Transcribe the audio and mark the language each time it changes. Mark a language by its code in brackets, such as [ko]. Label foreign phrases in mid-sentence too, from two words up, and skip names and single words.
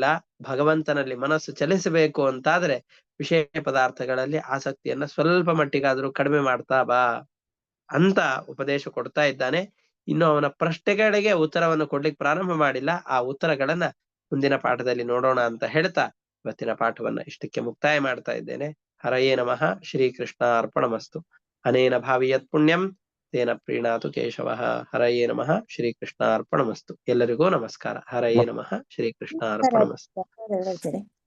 [kn] ಭಗವಂತನಲ್ಲಿ ಮನಸ್ಸು ಚಲಿಸಬೇಕು ಅಂತಾದ್ರೆ ವಿಷಯ ಪದಾರ್ಥಗಳಲ್ಲಿ ಆಸಕ್ತಿಯನ್ನ ಸ್ವಲ್ಪ ಮಟ್ಟಿಗಾದ್ರೂ ಕಡಿಮೆ ಮಾಡ್ತಾ ಬಾ ಅಂತ ಉಪದೇಶ ಕೊಡ್ತಾ ಇದ್ದಾನೆ. ಇನ್ನು ಅವನ ಪ್ರಶ್ನೆಗಳಿಗೆ ಉತ್ತರವನ್ನು ಕೊಡ್ಲಿಕ್ಕೆ ಪ್ರಾರಂಭ ಮಾಡಿಲ್ಲ. ಆ ಉತ್ತರಗಳನ್ನ ಮುಂದಿನ ಪಾಠದಲ್ಲಿ ನೋಡೋಣ ಅಂತ ಹೇಳ್ತಾ ಇವತ್ತಿನ ಪಾಠವನ್ನ ಇಷ್ಟಕ್ಕೆ ಮುಕ್ತಾಯ ಮಾಡ್ತಾ ಇದ್ದೇನೆ. [sa] ಹರಯೇ ನಮಃ. ಶ್ರೀಕೃಷ್ಣ ಅರ್ಪಣಮಸ್ತು. ಅನೇನ ಭಾವಿಯತ್ ಪುಣ್ಯಂ ತೇನ ಪ್ರೀಣಾತು ಕೇಶವಃ. ಹರಯೇ ನಮಃ. ಶ್ರೀಕೃಷ್ಣ ಅರ್ಪಣಮಸ್ತು. [kn] ಎಲ್ಲರಿಗೂ ನಮಸ್ಕಾರ. [sa] ಹರಯೇ ನಮಃ. ಶ್ರೀಕೃಷ್ಣ ಅರ್ಪಣಮಸ್ತು.